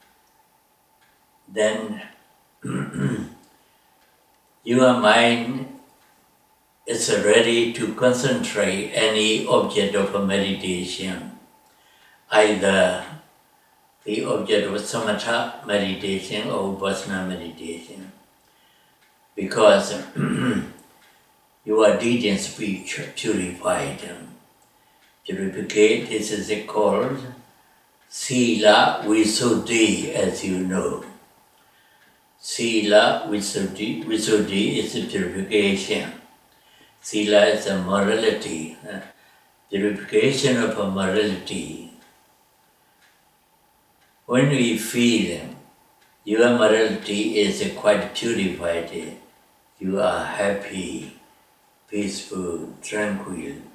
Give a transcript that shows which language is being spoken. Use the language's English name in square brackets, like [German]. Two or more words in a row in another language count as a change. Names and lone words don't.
[English] Then your mind is ready to concentrate any object of a meditation, either the object of samatha meditation or vipassana meditation, because your deed and speech purified. Purification, this is called [Pali] sila visuddhi, [English] as you know. [Pali] Sila visuddhi, [English] visuddhi is a purification. Sila is a morality, purification of a morality. When we feel your morality is quite purified, you are happy, peaceful, tranquil.